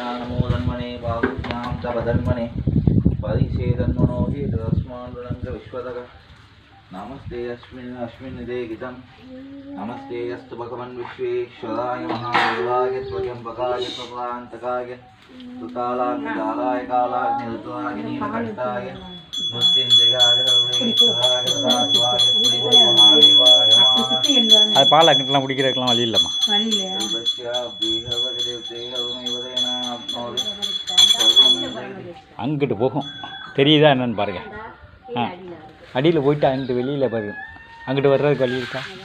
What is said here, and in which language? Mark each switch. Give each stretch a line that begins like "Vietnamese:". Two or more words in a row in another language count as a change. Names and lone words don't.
Sanskrit: नमो धन्मने बाहुभ्यां तपधन्मने परिषेधन्मनो हि तस्मान्नंग विश्वतः नमस्ते अस्मिन्निदे गीतं नमस्ते अस्तु भगवन् विश्वेश्वराय महादेवाय त्वयंबकाय त्वप्रान्तकाय त्रिकालाग्निकालाय कालाग्निरुद्राय नीलकण्ठाय मृत्युञ्जयाय सर्वेश्वराय सदाशिवाय श्रीमन्महादेवाय
Tamil: அது பால் அங்கிட்டலாம் குடிக்கிறதுக்கெலாம் வழி இல்லைம்மா. அங்கிட்டு போகும், தெரியுதா என்னன்னு பாருங்கள். அடியில் போயிட்டு அங்கிட்டு வெளியில் பாருங்க, அங்கிட்டு வர்றதுக்கு வழி இருக்கா?